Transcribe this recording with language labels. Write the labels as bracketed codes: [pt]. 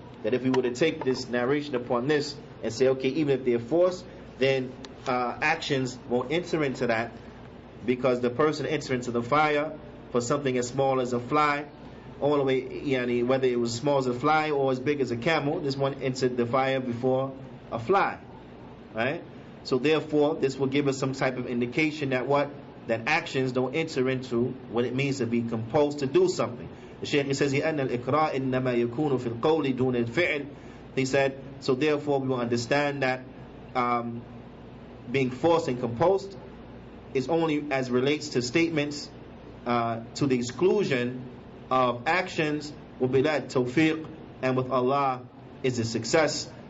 [en] That if we were to take this narration upon this and say, okay, even if they're forced, then actions won't enter into that, because the person enters into the fire for something as small as a fly, all the way, whether it was as small as a fly or as big as a camel, this one entered the fire before a fly, right? So therefore, this will give us some type of indication that actions don't enter into what it means to be compelled to do something. The Shaykh says, [ar] أَنَّ الْإِقْرَاءِ إِنَّمَا يَكُونُ فِي الْقَوْلِ دُونَ الْفِعْلِ. [en] He said, so therefore we will understand that being forced and compelled is only as relates to statements to the exclusion of actions. [ar] وَبِلَا التَّوْفِيقِ, [en] and with Allah is a success.